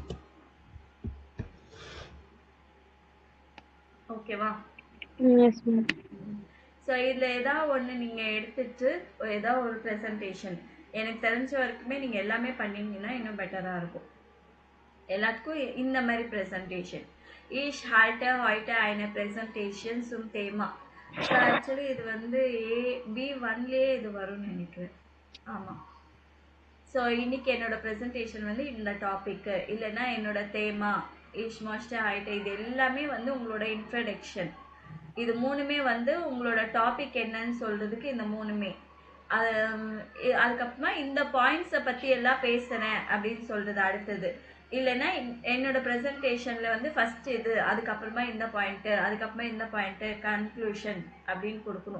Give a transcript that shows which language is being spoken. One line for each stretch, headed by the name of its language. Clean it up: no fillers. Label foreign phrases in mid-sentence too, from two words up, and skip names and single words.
Tamil: ஓகேவா?
English: yes ma'am.
Tamil: ஸோ இதில் ஏதாவது ஒன்று நீங்கள் எடுத்துட்டு ஏதாவது ஒரு ப்ரெசன்டேஷன் எனக்கு தெரிஞ்ச வரைக்குமே நீங்கள் எல்லாமே பண்ணிங்கன்னா இன்னும் பெட்டராக இருக்கும். எல்லாத்துக்கும் இந்த மாதிரி ப்ரெசன்டேஷன்.
German: Ich halte heute eine Präsentation zum Thema.
English: so actually
Tamil: இது வந்து B1லேயே இது வரும்னு நினைக்கிறேன். ஆமாம். ஸோ இன்னைக்கு என்னோட ப்ரெசன்டேஷன் வந்து இந்த டாப்பிக்கு, இல்லைன்னா என்னோட தேமா,
German: ich möchte heute,
Tamil: இது எல்லாமே வந்து உங்களோட இன்ட்ரடக்ஷன். இது மூணுமே வந்து உங்களோட டாபிக் என்னன்னு சொல்றதுக்கு இந்த மூணுமே. அதுக்கப்புறமா இந்த பாயிண்ட்ஸை பற்றி எல்லாம் பேசுகிறேன் அப்படின்னு சொல்கிறது அடுத்தது. இல்லைன்னா என்னோட ப்ரெசன்டேஷனில் வந்து ஃபஸ்ட் இது, அதுக்கப்புறமா இந்த பாயிண்ட்டு, அதுக்கப்புறமா இந்த பாயிண்ட்டு, கன்க்ளூஷன் அப்படின்னு கொடுக்கணும்.